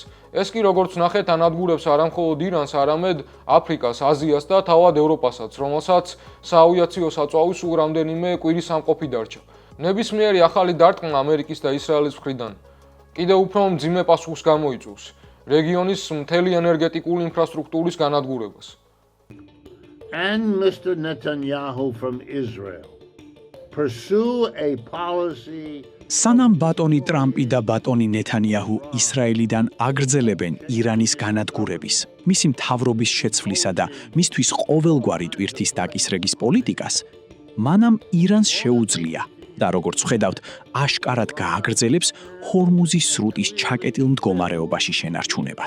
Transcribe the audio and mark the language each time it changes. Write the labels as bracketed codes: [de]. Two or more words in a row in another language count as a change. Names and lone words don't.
[ka] ეს კი, როგორც ნახეთ, ანადგურებს არა მხოლოდ ირანს, არამედ აფრიკას, აზიას და თავად ევროპასაც, რომელსაც საავიაციო საწვავი სულ რამდენიმე კვირის სამყოფი დარჩა. ნებისმიერი ახალი დარტყმა ამერიკის და ისრაელის მხრიდან კიდევ უფრო მძიმე პასუხს გამოიწვევს რეგიონის მთელი ენერგეტიკული ინფრასტრუქტურის განადგურებას. [en] And Mr. Netanyahu from Israel pursue a policy [ka] სანამ ბატონი ტრამპი და ბატონი ნეთანიაჰუ ისრაელიდან აგრძელებენ ირანის განადგურების, მისი მთავრობის შეცვლისა და მისთვის ყოველგვარი ტვირთის დაკისრების პოლიტიკას, მანამ ირანს შეუძლია და როგორც ხედავთ, აშკარად გააგრძელებს ჰორმუზის სრუტის ჩაკეტილ მდგომარეობაში შენარჩუნებას.